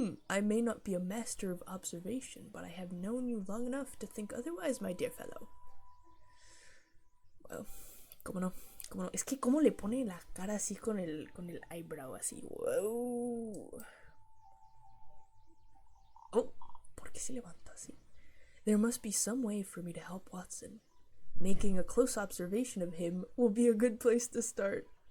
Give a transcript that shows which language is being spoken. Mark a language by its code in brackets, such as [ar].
[en] I may not be a master of observation, but I have known you long enough to think otherwise, my dear fellow. [es] Well, cómo no. Es que cómo le pone la cara así con el eyebrow así. Wow. Oh, ¿por qué se levanta así? [en] There must be some way for me to help Watson. Making a close observation of him will be a good place to start.